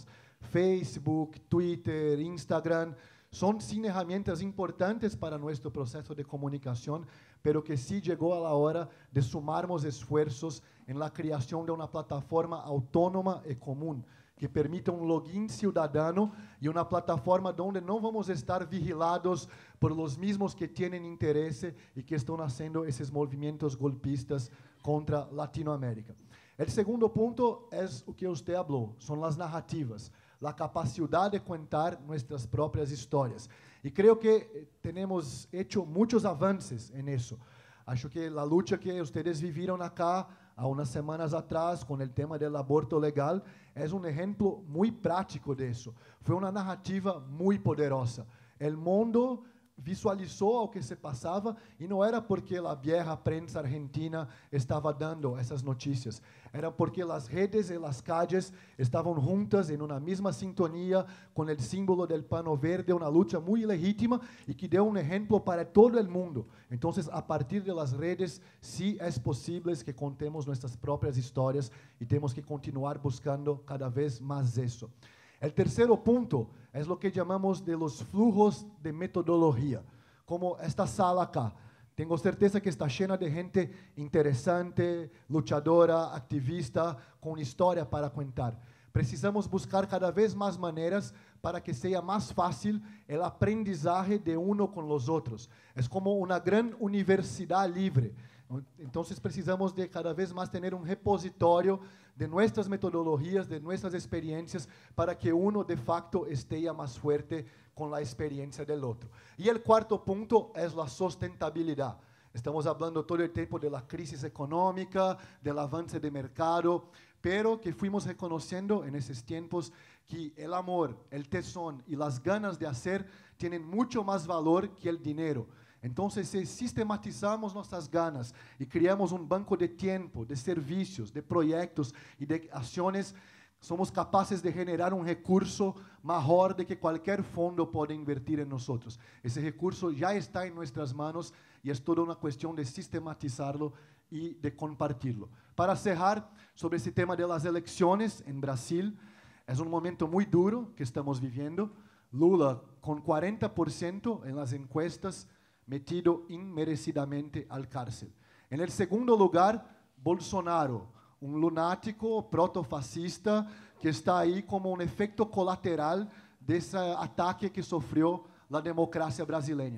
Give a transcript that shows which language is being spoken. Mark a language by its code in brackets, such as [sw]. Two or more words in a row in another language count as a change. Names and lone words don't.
[es] Facebook, Twitter, Instagram, son sin herramientas importantes para nuestro proceso de comunicación, pero que sí llegó a la hora de sumarnos esfuerzos en la creación de una plataforma autónoma y común, que permita un login ciudadano y una plataforma donde no vamos a estar vigilados por los mismos que tienen interés y que están haciendo esos movimientos golpistas contra Latinoamérica. El segundo punto es lo que usted habló, son las narrativas, la capacidad de contar nuestras propias historias. Y creo que tenemos hecho muchos avances en eso. [pt] Acho que [es] la lucha que ustedes vivieron acá [pt] há umas semanas atrás com o tema do aborto legal, é um exemplo muito prático disso. Foi uma narrativa muito poderosa. O mundo visualizou o que se passava e não era porque a [es] vieja prensa [pt] argentina estava dando essas notícias, era porque as redes e as calles estavam juntas em uma mesma sintonia com o símbolo do pano verde, uma luta muito legítima e que deu exemplo para todo o mundo. Então, a partir das redes, sim, é possível que contemos nossas próprias histórias e temos que continuar buscando cada vez mais isso. O terceiro ponto é o que chamamos de [es] los flujos [pt] de metodologia, como esta sala acá. Tenho certeza que está cheia de gente interessante, luchadora, ativista, com história para contar. Precisamos buscar cada vez mais maneiras para que seja mais fácil o aprendizagem de uno com os outros. É como uma grande universidade livre. Então, precisamos de cada vez mais ter um repositório de nossas metodologias, de nossas experiências, para que uno, de facto, esteja mais forte com a experiência do outro. E o quarto ponto é a sustentabilidade. Estamos falando todo o tempo da crise econômica, do avanço de mercado, [es] pero que fuimos [pt] reconhecendo nesses tempos que o amor, o tesão e as ganas de fazer têm muito mais valor que o dinheiro. Então, se sistematizamos nossas ganas e criamos um banco de tempo, de serviços, de projetos e de ações, somos capazes de generar um recurso maior do que qualquer fundo pode invertir em nós. Esse recurso já está em nossas mãos e é toda uma questão de sistematizá-lo e de compartilhá-lo. [es] Para cerrar, [pt] sobre esse tema das eleições em Brasil, é um momento muito duro que estamos vivendo. [es] Lula, com 40% em las encuestas, metido inmerecidamente al cárcel. En el segundo lugar, Bolsonaro, un lunático protofascista que está ahí como un efecto colateral de ese ataque que sufrió la democracia brasileña.